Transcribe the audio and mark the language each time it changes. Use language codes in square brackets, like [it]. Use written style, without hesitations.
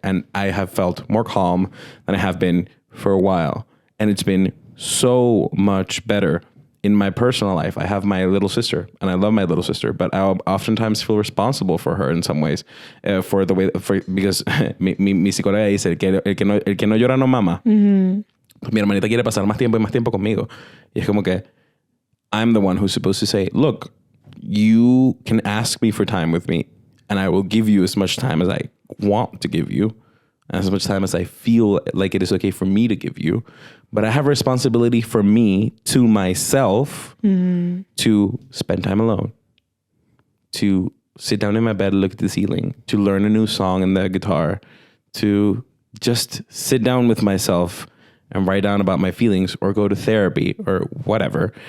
[en] And I have felt more calm than I have been for a while. And it's been so much better. in my personal life, I have my little sister, and I love my little sister, but I oftentimes feel responsible for her in some ways, for the way, because [es] mi psicóloga dice, el que no llora no mama. Mi hermanita quiere pasar más tiempo conmigo. Y es como que [en] I'm the one who's supposed to say, look, you can ask me for time with me, and I will give you as much time as I want to give you, as much time as I feel like it is okay for me to give you. But I have a responsibility for me, to myself, to spend time alone, to sit down in my bed, look at the ceiling, to learn a new song on the guitar, to just sit down with myself and write down about my feelings, or go to therapy, or whatever.